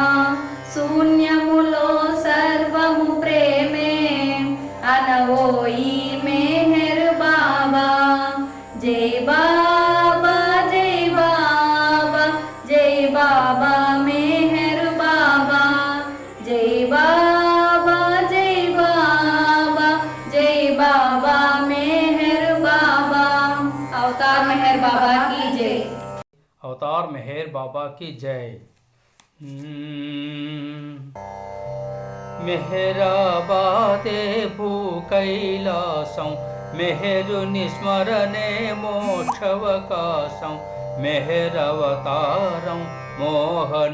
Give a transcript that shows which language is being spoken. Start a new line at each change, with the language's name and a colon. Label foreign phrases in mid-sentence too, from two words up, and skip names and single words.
Telugu: శూన్యములో సర్వము ప్రేమే అనవోయి మెహరు బాబా జై బాబా జై బాబా జై బాబా మెహరు బాబా జై బాబా జై బాబా జై బాబా మెహరు బాబా
Hindi: अवतार मेहर बाबा की जय अवतार मेहर बाबा की जय।
Telugu: మెహరాబాదే భూ కైలాసం మెహరుని స్మరణే మోక్షవకాశం మెహరవతారం మోహన